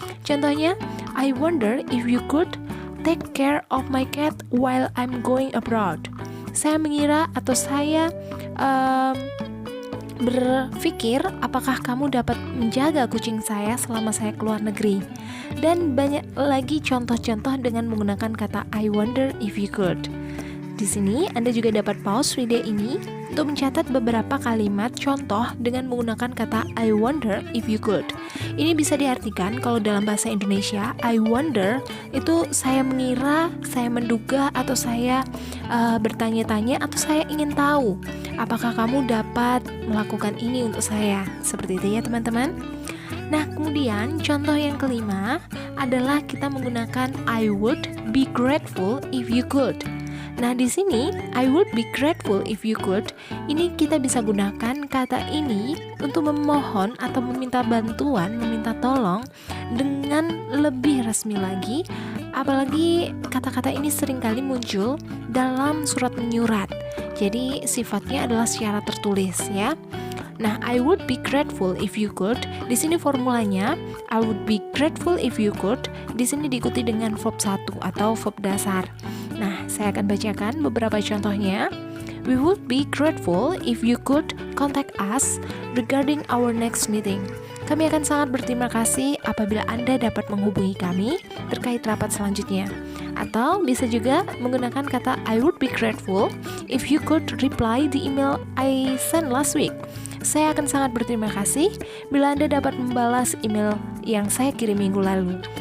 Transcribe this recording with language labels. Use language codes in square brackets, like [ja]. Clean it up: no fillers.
[id] Contohnya, [en] I wonder if you could take care of my cat while I'm going abroad. [id] Saya mengira atau saya berpikir apakah kamu dapat menjaga kucing saya selama saya keluar negeri. Dan banyak lagi contoh-contoh dengan menggunakan kata I wonder if you could. Di sini Anda juga dapat pause video ini untuk mencatat beberapa kalimat contoh dengan menggunakan kata I wonder if you could. Ini bisa diartikan kalau dalam bahasa Indonesia, I wonder itu saya mengira, saya menduga, atau saya bertanya-tanya, atau saya ingin tahu apakah kamu dapat melakukan ini untuk saya. Seperti itu ya teman-teman. Nah, kemudian contoh yang kelima adalah kita menggunakan I would be grateful if you could. Nah, di sini I would be grateful if you could. Ini kita bisa gunakan kata ini untuk memohon atau meminta bantuan, meminta tolong dengan lebih resmi lagi. Apalagi kata-kata ini seringkali muncul dalam surat menyurat. Jadi sifatnya adalah secara tertulis ya. Nah, I would be grateful if you could. Di sini formulanya I would be grateful if you could. Di sini diikuti dengan verb 1 atau verb dasar. Nah, saya akan bacakan beberapa contohnya. [en] We would be grateful if you could contact us regarding our next meeting. [id] Kami akan sangat berterima kasih apabila Anda dapat menghubungi kami terkait rapat selanjutnya. Atau bisa juga menggunakan kata [en] I would be grateful if you could reply the email I sent last week. [id] Saya akan sangat berterima kasih bila Anda dapat membalas email yang saya kirim minggu lalu.